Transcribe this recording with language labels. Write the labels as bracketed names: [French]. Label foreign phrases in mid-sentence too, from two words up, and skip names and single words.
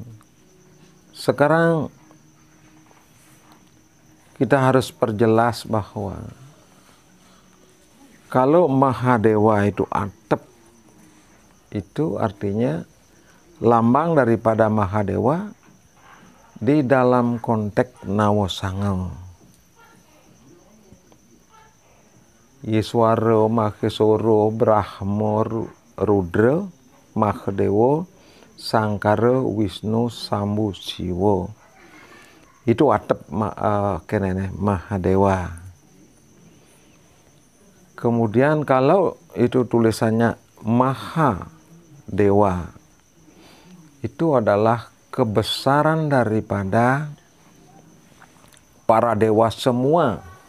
[Indonesian] Sekarang kita harus perjelas bahwa kalau Mahadewa itu atep, itu artinya lambang daripada Mahadewa di dalam konteks Nawasangam. Yiswara, Maheswara, Brahma, Rudra, Mahadewa, Sangkara, Wisnu, Sambu, Siwa. Itu atep Mahadewa. Kemudian kalau itu tulisannya Mahadewa, itu adalah kebesaran daripada para dewa semua.